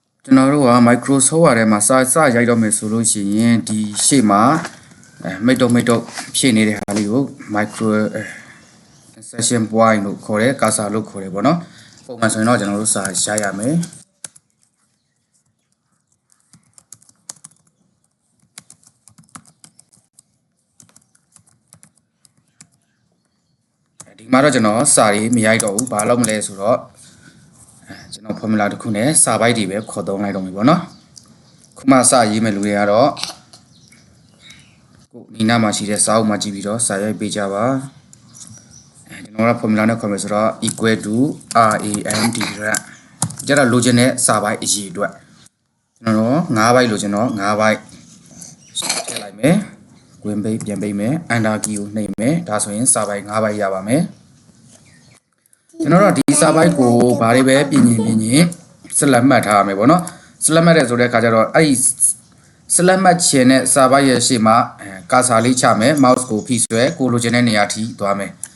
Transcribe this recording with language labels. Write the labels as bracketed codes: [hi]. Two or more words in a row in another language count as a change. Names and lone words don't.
[my] ကျွန်တော်တို့က Microsoft ထဲမှာစရိုက်တော့မယ်ဆိုလို့ရှိရင်ဒီရှေ့မှာမိတ်တုတ်ဖြည့်နေတဲ့ဟာလေးကို [en] micro insertion point [my] လို့ခေါ်တယ် cursor လို့ခေါ်တယ်ပေါ့နော်ပုံမှန်ဆိုရင်တော့ကျွန်တော်တို့စာရိုက်ရမယ် ဒီမှာတော့ကျွန်တော်စာရေးမရိုက်တော့ဘူးဘာလို့မလဲဆိုတော့ကျွန်တော် formula တစ်ခုနဲ့စာပိုက်တွေပဲခေါ်သုံးလိုက်တော့ပြီပေါ့နော်ခုမှစာရေးမယ်လူတွေကတော့ ကိုနီနာမှာရှိတဲ့စာအုပ်မှာကြည့်ပြီးတော့စာရိုက်ပေးကြပါကျွန်တော်က formula နဲ့ခေါ်မယ်ဆိုတော့ [en] equal to rand [my] ကျတော့လိုချင်တဲ့စာပိုက်အ ရေးအတွက်ကျွန်တော်9 byte လိုချင်တော့9 byte ထည့်လိုက်မယ်ဝင်ပိတ်ပြန်ပိတ်မယ် [en] enter key [my] ကိုနှိပ်မယ်ဒါဆိုရင်စာပိုက်9 byte ရပါမယ်ကျွန်တော်တို့ဒီစာပိုက်ကိုဘာတွေပဲပြင်ရင်ဆက်လက်မှတ်ထားရမယ်ပေါ့နော်ဆက်လက်မှတ်တဲ့ဆိုတဲ့အခါကျတော့အဲ့ဒီဆက်လက်မှတ်ခြင်းနဲ့စာပိုက်ရဲ့ရှေ့မှာကာဆာလေးချမယ် mouse ကိုဖိဆွဲကိုလိုချင်တဲ့နေရာထိသွားမယ်